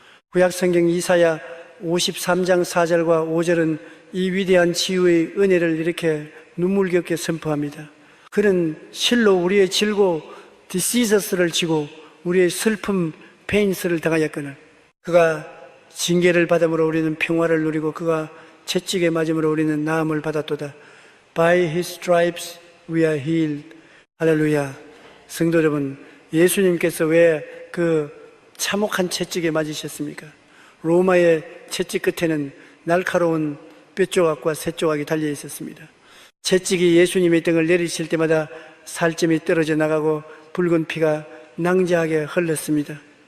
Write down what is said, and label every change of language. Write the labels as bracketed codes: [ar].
[ko] 구약 성경 이사야 53장 4절과 5절은 이 위대한 치유의 은혜를 이렇게 눈물겹게 선포합니다. 그는 실로 우리의 질고 디시저스를 지고 우리의 슬픔 페인스를 당하였거늘 그가 징계를 받음으로 우리는 평화를 누리고 그가 채찍에 맞음으로 우리는 나음을 받았도다. [en] By his stripes we are healed. [ko] 할렐루야. 성도 여러분, 예수님께서 왜 그 참혹한 채찍에 맞으셨습니까? 로마의 채찍 끝에는 날카로운 뼈조각과 쇠조각이 달려 있었습니다. 채찍이 예수님의 등을 내리실 때마다 살점이 떨어져 나가고 붉은 피가 낭자하게 흘렀습니다.